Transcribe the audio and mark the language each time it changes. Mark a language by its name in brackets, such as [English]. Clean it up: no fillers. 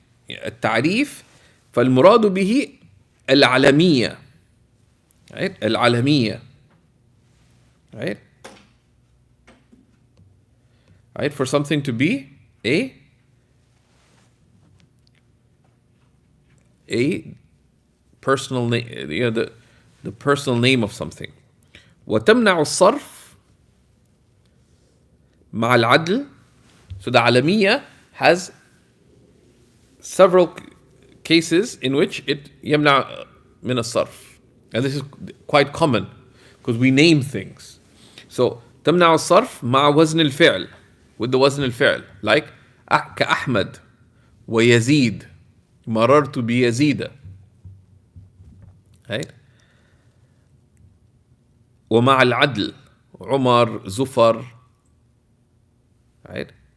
[Arabic] التعريف فالمراد به العلمية, right? العلمية, right? [English] Right? For something to be a personal name, the personal name of something. [Arabic] وتمنع الصرف مع العدل. [English] So the alamiya has several cases in which it [Arabic] يمنع من الصرف. [English] And this is quite common because we name things. So [Arabic] تمنع الصرف مع وزن الفعل, [English] with the [Arabic] وزن الفعل, like كأحمد ويزيد مررت بيزيد, right? ومع العدل عمر زفر, right?